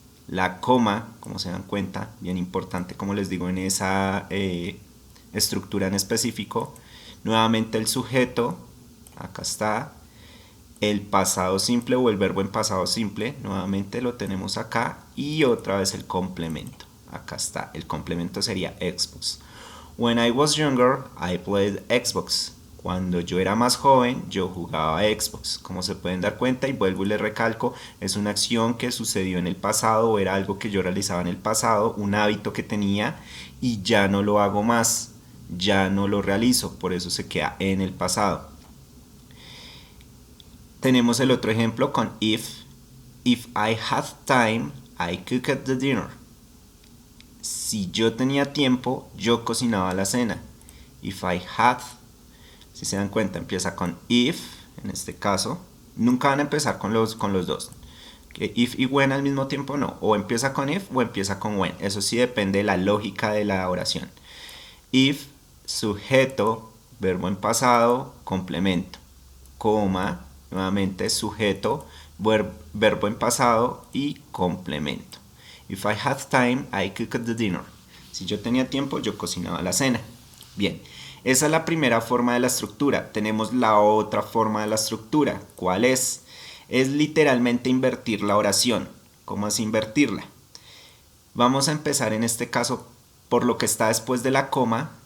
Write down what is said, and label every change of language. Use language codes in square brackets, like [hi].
[es] La coma, como se dan cuenta, bien importante, como les digo, en esa estructura en específico. Nuevamente el sujeto, acá está. El pasado simple o el verbo en pasado simple, nuevamente lo tenemos acá. Y otra vez el complemento, acá está. El complemento sería Xbox. [en] When I was younger, I played Xbox. [es] Cuando yo era más joven, yo jugaba a Xbox. Como se pueden dar cuenta, y vuelvo y les recalco, es una acción que sucedió en el pasado, o era algo que yo realizaba en el pasado, un hábito que tenía, y ya no lo hago más, ya no lo realizo, por eso se queda en el pasado. Tenemos el otro ejemplo con if. [en] If I had time, I cooked the dinner. [es] Si yo tenía tiempo, yo cocinaba la cena. [en] If I had, [es] si se dan cuenta, empieza con if, en este caso. Nunca van a empezar con los dos. If y when al mismo tiempo no. O empieza con if o empieza con when. Eso sí depende de la lógica de la oración. If, sujeto, verbo en pasado, complemento. Coma, nuevamente sujeto, verbo en pasado y complemento. [en] If I had time, I cooked the dinner. [es] Si yo tenía tiempo, yo cocinaba la cena. Bien, esa es la primera forma de la estructura. Tenemos la otra forma de la estructura. ¿Cuál es? Es literalmente invertir la oración. ¿Cómo es invertirla? Vamos a empezar en este caso por lo que está después de la coma.